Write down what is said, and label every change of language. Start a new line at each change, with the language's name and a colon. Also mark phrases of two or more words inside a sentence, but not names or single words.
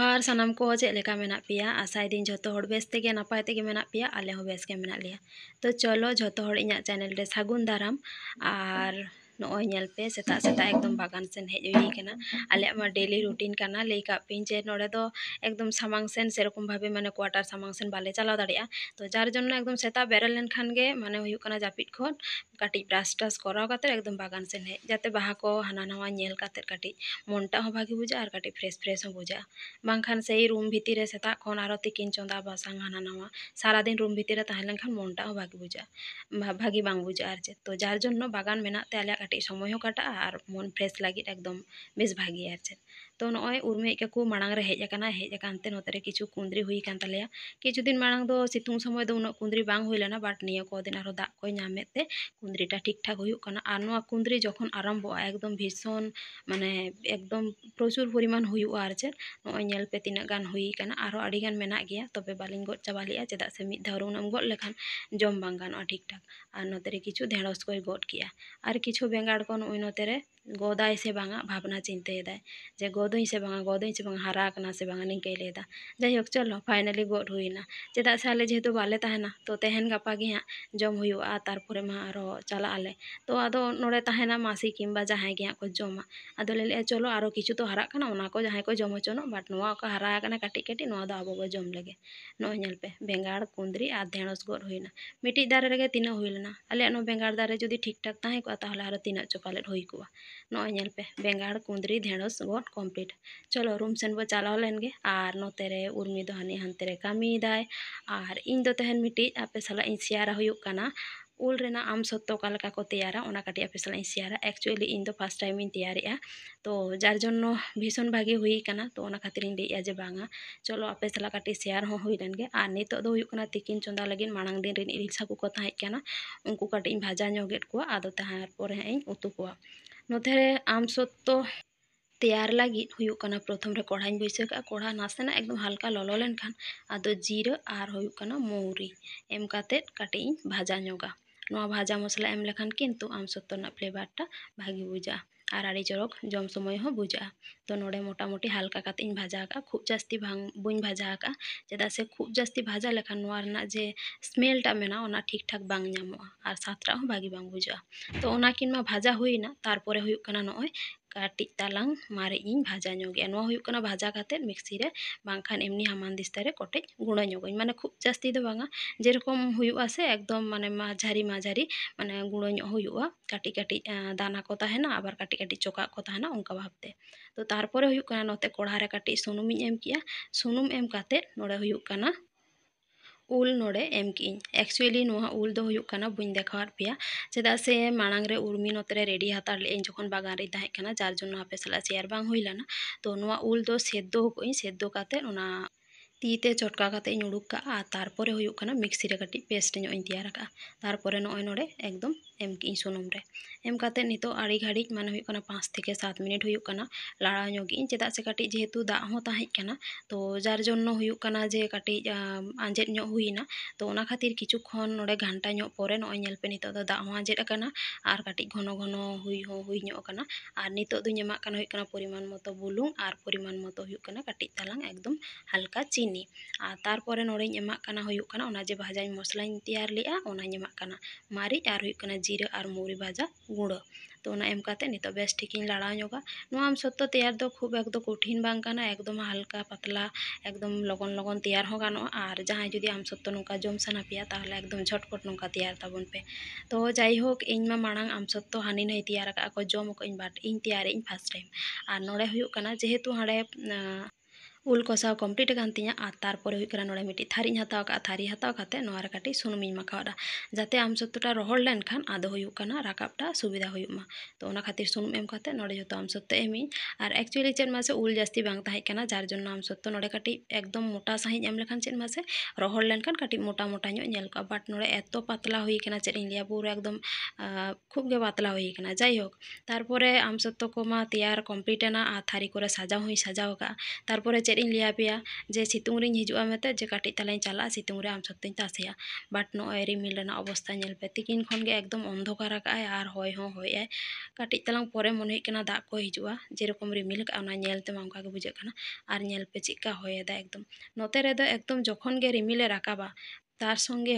Santali: सानाम को चेक लेका मेना पेया आशा दिन जो हर बेस तेगे नापाय तेगे मेना पेया आले हो बेस के मेना लिया। तो चलो जो हर इᱧᱟᱜ चैनल रे सागुन दाराम आर नॉय नेल पे सेता सेता एकदम बागान सेन हेज हुई कना आले मा डेली रूटीन कना लेई का पिन जे नोडे दो एकदम सामांग सेन सेरकम भाबे माने क्वार्टर सामांग सेन बाले चलाव दाड़िया। तो
Bangla: যার জন্য
Santali: एकदम सेता बेरल लेन खान गे माने हुयु कना जापिट खन काटी ब्राश टास कराव काते एकदम बागान सेन हेज जाते बाहा को हाना नवा नेल काते काटी मनटा हो भागी बुझा और काटी फ्रेश फ्रेश हो बुझा बांखान से रूम भीतर रे सेता खन आरो तिकिन चंदा बासांग हाना नवा सारा दिन रूम भीतर रे ताहें लेनखान मनटा हो भागी बुझा भागी बांग बुझा आर चे। तो
Bangla: যার জন্য
Santali: बागान मेना ते आले काटी समय हो काटा और मन फ्रेश लगी एकदम बेस भागी आर चे। तो नॉय उर्मे के मांग रे हेज अकाना हेज अकानते नोते रे किछु कुंद्री हुई कान तलेया किछु दिन मांग दो सितुंग समय दो उनो कुंद्री बांग हुई लेना बाट निया को दिन आरो दा को नामे ते कुंद्रीटा ठीक ठाक हुई काना आर नोआ कुंद्री जखन आरम्भो एकदम भीषण माने
Bangla: একদম প্রচুর পরিমাণ
Santali: हुई आर चे। नॉय नेल पे तिना गान हुई काना आरो आडी गान मेना गया तबे बालिंग गड चाबा लिया चेदा से मिद धाव उनाम गड लेखान जम बांग गानोआ ठीक ठाक। आर नोते रे किछु ढेड़स को गड किया आर किछु बेंगाड़ को नॉय नोते रे गोदाय से बांगा भावना चिंते दाय जे गोदई से बांगा हारा कना से बांगा निंके लेदा। जाइक चलो फाइनली गड हुईना चेदा से आले जेहेतु बाले ताहेना तो तेहन गापा गे हाँ जम हुआ तारपरे मा आरो चला आले तो आदो नोड़े ताहेना मासी किंबा जहां गे को जमा आदो ले चलो आरो किछु तो हारा कना ओना को जहां को जम होचनो बाट नोआ को हारा कना काटी काटी नोआ दो आबो जम लगे। नोय नेल पे बेंगाड़ कुंद्री आर ढेड़स गड हुईना मिटी दारे रेगे तीना हुई लेना आले नो बेंगाड़ दारे जुदी ठीक ठाक ताहे को ताहले आरो तीना चोपालेट हुई को। नॉय नेल पे बेंगाड़ कुंद्री ढेड़स गड कमप्लीट। चलो रूम सेन बो चलाव लेन गे आर नोते रे उर्मी दो हानी हानते रे कामी दाय आर इन दो तेहन मिटी आपे साला इन शेयारा हुयुक काना उल रेना आम सत्तो का लेका को तैयारा ओना काटी आपे साला इन शेयारा एक्चुअली इन दो
English: first time
Santali: इन तैयारिया तो
Bangla: যার জন্য
Santali: भीषण भागी हुई काना तो ओना खातिर इन लेया जे बांगा चलो आपे साला काटी शेयर हो हुई लेन गे। आर नितो दो हुयुक काना तिकिन चंदा लगिन मांग दिन रिन इरिल साकु को ताहे काना उनको काटी इन भाजा ñoगेट को आदो ताहार पोरे इन उतु को नोते रे आम सत्तो तैयार लगी हुयुक काना प्रथम रे कढ़ाई बैसे का कढ़ा नासेना एकदम हल्का ललो लेन खान आदो जीरा आर हुयुक काना मौरी एम काते काटी भाजा ñoगा नोआ भाजा मसला एम लेखान किंतु आम सत्तो ना फ्लेवरटा भागी बुझा आर आड़ी चरक जम समय हो बुझा। तो नोड़े मोटामुटी हल्का काते इन भाजा का
Bangla: খুব জাস্তি
Santali: भांग बुñ भाजा का चेदा से
Bangla: খুব জাস্তি
Santali: भाजा लेखान नोआ रना जे स्मेलटा मेना ओना ठीक ठाक बांग ñामोआ आर सातरा हो भागी बांग बुझा। तो ओना किन मा भाजा हुईना तारपरे हुयुक काना नॉय काटी तालांग मारे इन भाजा ñoगे नोआ हुयुक काना भाजा काते मिक्सी रे बांखान
Bangla: এমনি হামান দিস্তা
Santali: रे कोटेज गुणा ñoगोñ माने
Bangla: খুব জাস্তি
Santali: दो बांगा जेरकम हुयुआ से एकदम माने माझारी माझारी माने गुणा ño हुयुआ काटी काटी दाना को ताहेना आबार काटी काटी चोका को ताहेना उनका भाबते। तो तारपरे हुयुक काना नोते कोढ़ा रे काटी सुनुम एम किया सुनुम एम काते नोड़े हुयुक काना उल नोड़े एम की एक्चुअली नोआ उल दो हुयुक काना बुñ देखावार पेया चेदा से मांग रे उर्मी नोते रे रेडी हातार ले जखन बागान रे ताहे काना
Bangla: যার জন্য
Santali: आपे साला शेयर बांग हुई लेना। तो नोआ उल दो सेद्धो को सेद्धो काते ओना तीते चटका काते उड़ूक का तारपरे हुयुक काना मिक्सी रे काटी पेस्ट ño इन तैयार का तारपरे नॉय नोड़े एकदम एम की सुनुम रे एम काते नितो आड़ी घाड़ी माने हुयुक काना 5 থেকে 7 मिनट हुयुक काना लाड़ा ñoगी चेदा से काटी जेहेतु दा हो ताहे काना तो
Bangla: যার জন্য
Santali: हुयुक काना जे काटी आंजेद ño हुईना तो ओना खातिर किछु खन नोड़े घंटा ño परे नॉय नेल पे नितो दो दा हो आंजेद अकाना आर काटी घनो घनो हुई ño काना आर नितो दुñ एमाक काना हुयुक काना परिमाण मतो बुलुंग आर परिमाण मतो हुयुक काना काटी तालांग एकदम हल्का चीनी आर तारपरे नोड़े एमाक काना हुयुक काना ओना जे भाजा मसला तैयार लेआ ओना एमाक काना मारी आर हुयुक काना जीरा आर मौरी भाजा गुड़ा तो ओना एम काते नितो बेस ठीक इन लाड़ा ñoगा। नोआ आम सत्तो तैयार दो खूब एकदम कठिन बांग काना एकदम हल्का पतला एकदम लगन लगन तैयार हो गानो आर जहां जुदी आम सत्तो नोका जम साना पेया ताहले एकदम झटपट नोका तैयार ताबन पे। तो जाई होक इन मा मांग आम सत्तो हानि नहीं तैयार का को जम को इन बाट इन तैयार इन
English: first time
Santali: आर नोड़े हुयुक काना जेहेतु हाड़े उल कषाव कमप्लीट कान तिña आर तारपरे हुयुक काना नोड़े मिटी थारी हताव का थारी हताव काते नोआ रे काटी सुनुम इन माखावदा जाते आम सत्तोटा रोहड़ लेन खान आदो हुयुक काना राकाबटा सुविधा हुयुक मा। तो ओना खातिर सुनुम एम काते नोड़े जतो आम सत्तो एमी आर एक्चुअली चेद मासे उल जास्ती बांग ताहे काना
Bangla: যার জন্য
Santali: आम सत्तो नोड़े काटी एकदम मोटा साहिज एम लेखान चेद मासे रोहड़ लेन खान काटी मोटा मोटा ño ñेल का बाट नोड़े एतो पतला हुई काना चेद इन लिया पूरा एकदम खूब गे पतला हुई काना। जाई होक तारपरे आम सत्तो को मा तैयार कमप्लीट एना आर थारी करे साजाव हुई साजाव का तारपरे ᱪᱮᱫ ᱤᱧ ᱞᱟᱹᱭᱟ ᱯᱮᱭᱟ ᱡᱮ ᱥᱤᱛᱩᱝ ᱨᱤᱧ ᱦᱤᱡᱩᱜᱼᱟ ᱢᱮᱱᱛᱮ ᱡᱮ ᱠᱟᱹᱴᱤᱡ ᱛᱟᱞᱟᱧ ᱪᱟᱞᱟᱜᱼᱟ ᱥᱤᱛᱩᱝ ᱨᱮ ᱟᱢ ᱥᱚᱛᱛᱚᱧ ᱛᱟᱥᱮᱭᱟ ᱵᱟᱴ ᱱᱚᱜᱼᱚᱭ ᱨᱤᱢᱤᱞ ᱨᱮᱱᱟᱜ ᱚᱵᱚᱥᱛᱟ ᱧᱮᱞ ᱯᱮ ᱛᱤᱠᱤᱱ ᱠᱷᱚᱱ ᱜᱮ ᱮᱠᱫᱚᱢ ᱚᱱᱫᱷᱚᱠᱟᱨ ᱟᱠᱟᱜᱼᱟᱭ ᱟᱨ ᱦᱚᱭ ᱦᱚᱸ ᱦᱚᱭᱮᱜᱼᱟᱭ ᱠᱟᱹᱴᱤᱡ ᱛᱟᱞᱟᱝ ᱯᱚᱨᱮ ᱢᱚᱱᱮ ᱦᱩᱭᱩᱜ ᱠᱟᱱᱟ ᱫᱟᱜ ᱠᱚ ᱦᱤᱡᱩᱜᱼᱟ ᱡᱮᱨᱚᱠᱚᱢ ᱨᱤᱢᱤᱞ ᱠᱟᱜᱼᱟ ᱚᱱᱟ ᱧᱮᱞ ᱛᱮᱢᱟ ᱚᱱᱠᱟ ᱜᱮ ᱵᱩᱡᱷᱟᱹᱜ ᱠᱟᱱᱟ ᱟᱨ ᱧᱮᱞ ᱯᱮ ᱪᱮᱫᱠᱟ ᱦᱚᱭᱮᱫᱟ ᱮᱠᱫᱚᱢ ᱱᱚᱛᱮ ᱨᱮᱫᱚ ᱮᱠᱫᱚम ᱡᱚᱠᱷᱚᱱ ᱜᱮ ᱨᱤᱢᱤᱞᱮ ᱨᱟᱠᱟᱵᱟ
Bangla: তার সঙ্গে